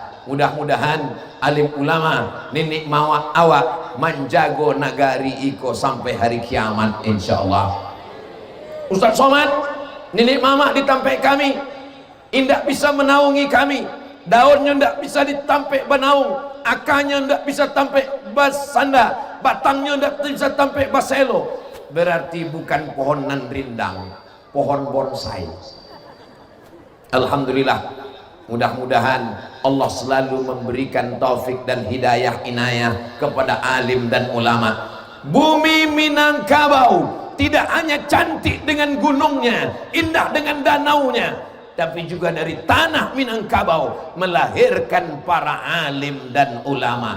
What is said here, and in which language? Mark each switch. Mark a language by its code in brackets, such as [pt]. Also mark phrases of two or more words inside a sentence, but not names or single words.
[min] Mudah-mudahan alim ulama nenek mawak awak menjago nagari iko sampai hari kiamat insyaallah. Ustaz Somad, nenek mama ditampe kami indak bisa menaungi kami, daunnya ndak bisa ditampek banaung, akanya ndak bisa tampek basanda, batangnya ndak bisa tampek baselo. [id] berarti bukan pohonan rindang, pohon bonsai. Alhamdulillah, mudah-mudahan Allah selalu memberikan taufik dan hidayah inayah kepada alim dan ulama. Bumi Minangkabau tidak hanya cantik dengan gunungnya, indah dengan danaunya, tapi juga dari tanah Minangkabau melahirkan para alim dan ulama.